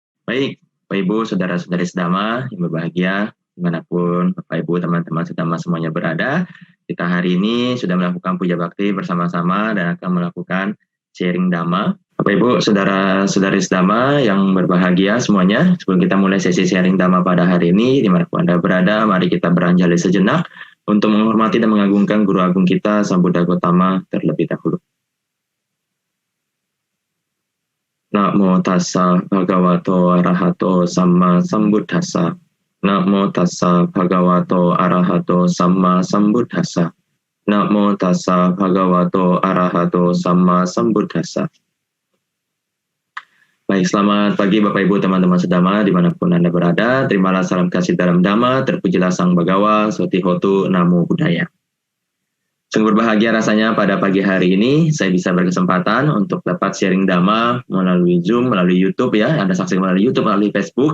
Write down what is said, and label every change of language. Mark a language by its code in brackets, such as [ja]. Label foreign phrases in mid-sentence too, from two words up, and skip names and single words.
[id] Baik, Bapak Ibu, saudara-saudari sedama yang berbahagia, dimanapun Bapak Ibu, teman-teman sedama semuanya berada, kita hari ini sudah melakukan puja bakti bersama-sama dan akan melakukan sharing Dhamma. Bapak Ibu, saudara-saudari sedama yang berbahagia semuanya, sebelum kita mulai sesi sharing Dhamma pada hari ini, dimanapun Anda berada, mari kita beranjali sejenak untuk menghormati dan mengagungkan Guru Agung kita, Sang Buddha Gautama terlebih dahulu. [pi] Namo tassa bhagavato arahato samma sambuddhassa. Namo tassa bhagavato arahato samma sambuddhassa. Namo tassa bhagavato arahato samma sambuddhassa. [id] Baik, selamat pagi Bapak Ibu teman-teman sedama dimanapun Anda berada. Terimalah salam kasih dalam Dhamma, terpujilah Sang Bhagawa, Sotihotu, [pi] Namo Buddhaya. [id] Sungguh berbahagia rasanya pada pagi hari ini saya bisa berkesempatan untuk dapat sharing Dhamma melalui Zoom, melalui YouTube ya, Anda saksikan melalui YouTube, melalui Facebook.